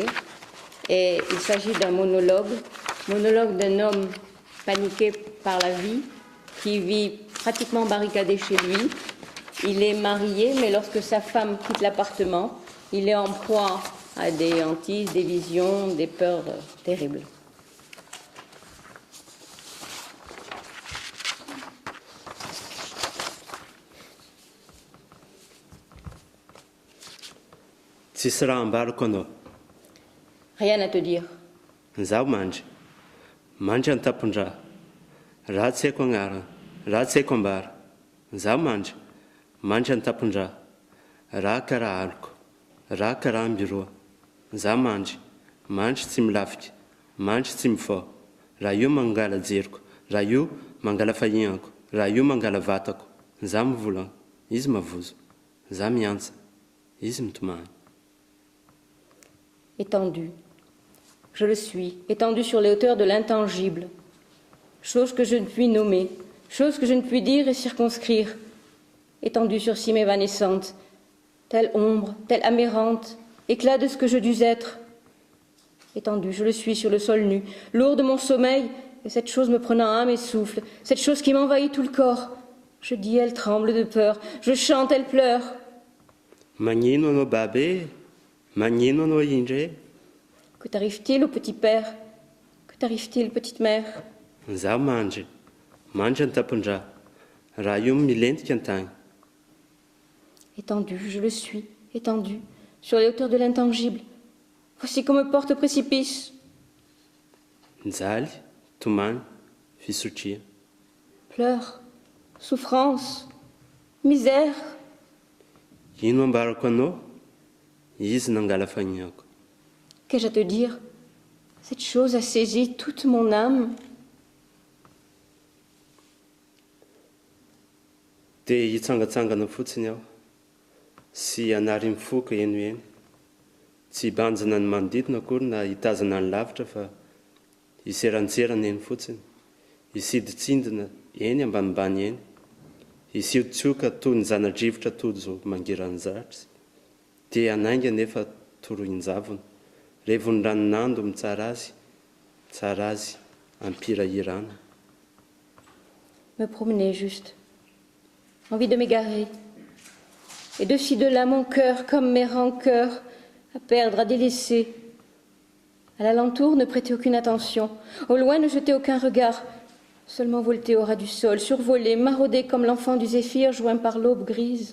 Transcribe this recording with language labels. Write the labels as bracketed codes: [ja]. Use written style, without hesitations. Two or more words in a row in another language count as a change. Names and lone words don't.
[fr] Et il s'agit d'un monologue d'un homme paniqué par la vie, qui vit pratiquement barricadé chez lui. Il est marié, mais lorsque sa femme quitte l'appartement, il est en proie à des hantises, des visions, des peurs terribles. [mg] Tsisy raha ambarako anao. [fr] Rien à te dire. [mg] Zaho mandry ny tampon-draha, raha tsy haiko agnarana, raha tsy haiko ambara. Zaho mandry ny tampon-draha, raha karaha aloko, raha karaha ambiroa. Zaho mandry tsy milafika, mandry tsy mifao. Raha io mangala jeriko, raha io mangala fahignako, raha io mangala vatako. Zaho mivolagna, izy mavozo. Zaho miantsa, izy mitomany. [fr] Étendu. Je le suis, étendu sur les hauteurs de l'intangible. Chose que je ne puis nommer, chose que je ne puis dire et circonscrire. Étendu sur cime évanescente, telle ombre, telle amérante, éclat de ce que je dus être. Étendu, je le suis sur le sol nu, lourd de mon sommeil, et cette chose me prenant âme et souffle, cette chose qui m'envahit tout le corps. Je dis, elle tremble de peur, je chante, elle pleure. [mg] Magnino no babé, magnino no indré. [fr] Que t'arrive-t-il au petit père? Que t'arrive-t-il, petite mère? [mg] Zaho mandry ny tampon-draha, raha io milentika an-tagny. [fr] Étendu, je le suis, étendu, sur les hauteurs de l'intangible. Voici qu'on me porte au précipice. [mg] Njaly, tomany, fisotria. [fr] Pleurs, souffrance, misère. [mg] Ino ambarako anao? Izy nangala fahignako. [fr] Qu'ai-je à te dire? Cette chose a saisi toute mon âme. [mg] Dia hitsangatsangana fotsiny aho, sy hanary mifoka eno eny. Tsy hibanjina ny manodidina akory na hitazana ny lavitra fa hiseranserana eny fotsiny. Hisiditsindina eny ambanimbany eny. Hisiotsioka toy ny zanadrivotra tojo mangirany zaratra. Dia hanainga nefa torohin-javona. Revony ranonando mitsara azy, ampirahirana. [fr] Me promener juste, envie de m'égarer. Et de ci de là mon cœur, comme mes rancœurs, à perdre, à délaisser. À l'alentour, ne prêtez aucune attention. Au loin, ne jetez aucun regard. Seulement voltez au ras du sol, survolez, maraudez comme l'enfant du zéphyr joint par l'aube grise.